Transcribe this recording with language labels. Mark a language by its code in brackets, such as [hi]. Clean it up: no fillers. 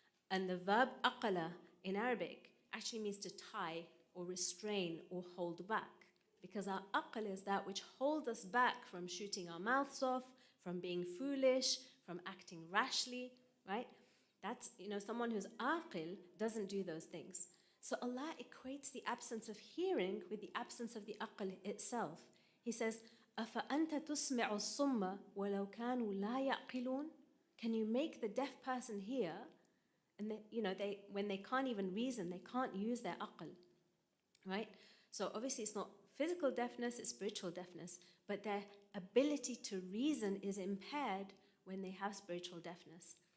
[en] And the verb aqala in Arabic actually means to tie or restrain or hold back, because our aql is that which holds us back from shooting our mouths off, from being foolish, from acting rashly, right? That's, someone who's aqil doesn't do those things. So Allah equates the absence of hearing with the absence of the aql itself. He says, [ar] أَفَأَنْتَ تُسْمِعُ الصُّمَّ وَلَوْ كَانُوا لَا يَعْقِلُونَ? [en] Can you make the deaf person hear? And when they can't even reason, they can't use their aql, right? So obviously it's not physical deafness, it's spiritual deafness, but their ability to reason is impaired when they have spiritual deafness.